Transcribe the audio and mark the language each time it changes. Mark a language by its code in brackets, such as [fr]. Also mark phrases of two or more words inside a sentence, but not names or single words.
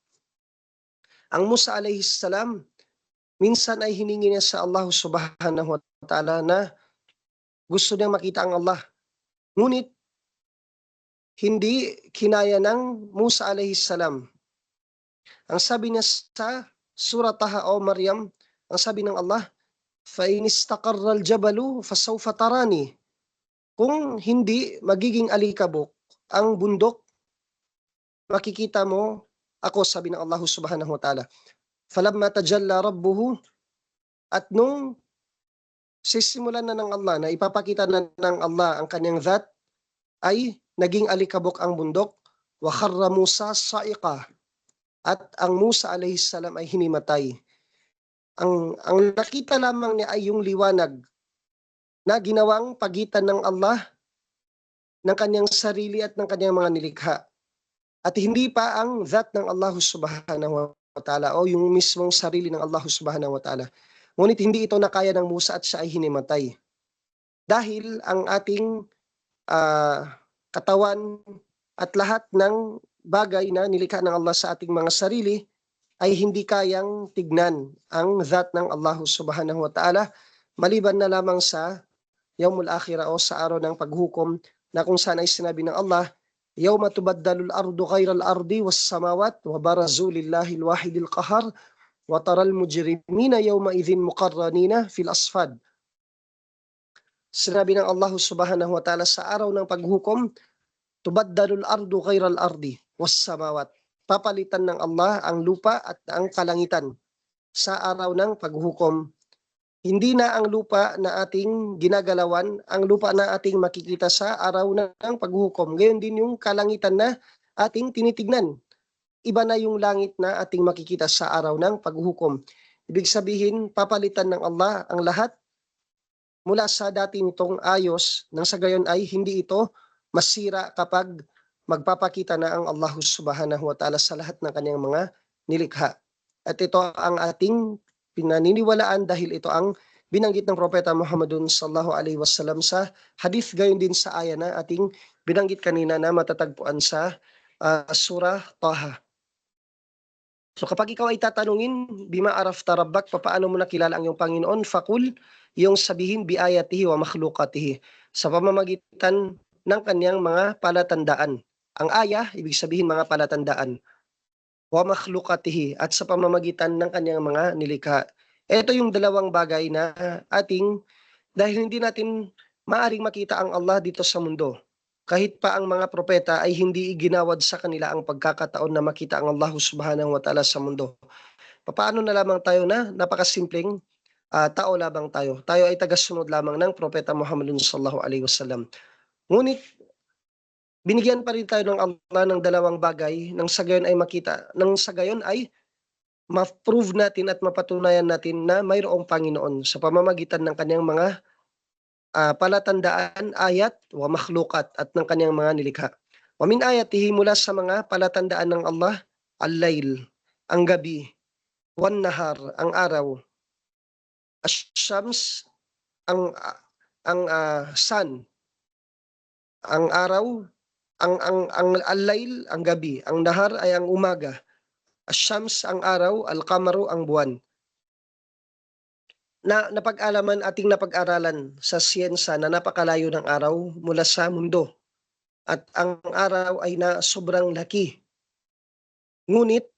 [tl] Ang Musa [ar] عليه السلام, [tl] minsan ay hiningi niya sa [ar] الله سبحانه وتعالى [tl] na gusto niyang makita ang Allah. Ngunit hindi kinaya ng Musa [ar] عليه السلام. [tl] Ang sabi niya sa Surah Taha o Maryam, ang sabi ng Allah, [ar] فَإِنِ اسْتَقَرَّ الْجَبَلُ فَسَوْفَ تَرَانِي. [tl] Kung hindi magiging alikabok ang bundok, makikita mo ako, sabi ng [ar] الله سبحانه وتعالى. فَلَمَّا تَجَلَّى رَبُّهُ, [tl] at nung sisimulan na ng Allah, na ipapakita na ng Allah ang kanyang dhat, ay naging alikabok ang bundok, [ar] وَخَرَّ مُوسَى صَائِقًا, [tl] at ang Musa [ar] عليه السلام [tl] ay hinimatay. Ang nakita lamang niya ay yung liwanag na ginawang pagitan ng Allah ng kanyang sarili at ng kanyang mga nilikha. At hindi pa ang dhat ng [ar] الله سبحانه وتعالى [tl] o yung mismong sarili ng [ar] الله سبحانه وتعالى. [tl] Ngunit hindi ito nakaya ng Musa at siya ay hinimatay. Dahil ang ating katawan at lahat ng bagay na nilikha ng Allah sa ating mga sarili ay hindi kayang tignan ang dhat ng [ar] الله سبحانه وتعالى, [tl] maliban na lamang sa [ar] يوم الآخرة [tl] o sa araw ng paghukom, na kung saan ay sinabi ng Allah, [ar] يوم تبدل الأرض غير الأرض والسماوات وبرزوا لله الواحد القهار وترى المجرمين يومئذ مقرنين في الأصفاد. [tl] Sinabi ng [ar] الله سبحانه وتعالى [tl] sa araw ng paghukom, [ar] تبدل الأرض غير الأرض والسماوات. [tl] Papalitan ng Allah ang lupa at ang kalangitan sa araw ng paghukom. Hindi na ang lupa na ating ginagalawan, ang lupa na ating makikita sa araw ng paghukom. Ngayon din yung kalangitan na ating tinitignan. Iba na yung langit na ating makikita sa araw ng paghukom. Ibig sabihin, papalitan ng Allah ang lahat mula sa dati nitong ayos, nang sa gayon ay hindi ito masira kapag magpapakita na ang [ar] الله سبحانه وتعالى [tl] sa lahat ng kanyang mga nilikha. At ito ang ating pinaniniwalaan dahil ito ang binanggit ng Propeta Muhammadun [ar] صلى الله عليه وسلم [tl] sa hadith, gayon din sa aya na ating binanggit kanina na matatagpuan sa Surah Taha. So kapag ikaw ay tatanungin, [ar] بم عرفت ربك, [tl] paano mo nakilala ang iyong Panginoon? Fakul, yung sabihin, [ar] بآياته ومخلوقاته, [tl] sa pamamagitan ng kanyang mga palatandaan. Ang aya, ibig sabihin mga palatandaan. [ar] ومخلوقاته, [tl] at sa pamamagitan ng kanyang mga nilikha. Ito yung dalawang bagay na ating, dahil hindi natin maaring makita ang Allah dito sa mundo. Kahit pa ang mga propeta ay hindi iginawad sa kanila ang pagkakataon na makita ang [ar] الله سبحانه وتعالى [tl] sa mundo. Paano na lamang tayo na napakasimpleng tao lamang tayo. Tayo ay tagasunod lamang ng Propeta Muhammadun [ar] صلى الله عليه وسلم. [tl] Ngunit binigyan pa rin tayo ng Allah ng dalawang bagay nang sa gayon ay makita, nang sa gayon ay ma-prove natin at mapatunayan natin na mayroong Panginoon sa pamamagitan ng kanyang mga palatandaan, [ar] آيات ومخلوقات, [tl] at ng kanyang mga nilikha. [ar] ومن آياته, [tl] mula sa mga palatandaan ng Allah, al-layl, ang gabi, [ar] والنهار, [tl] ang araw, ash-shams, ang sun, ang araw, ang al-layl, ang gabi, ang nahar ay ang umaga, ash-shams, ang araw, al-qamaru, ang buwan. Na ating napag-aralan sa siyensa na napakalayo ng araw mula sa mundo. At ang araw ay na sobrang laki.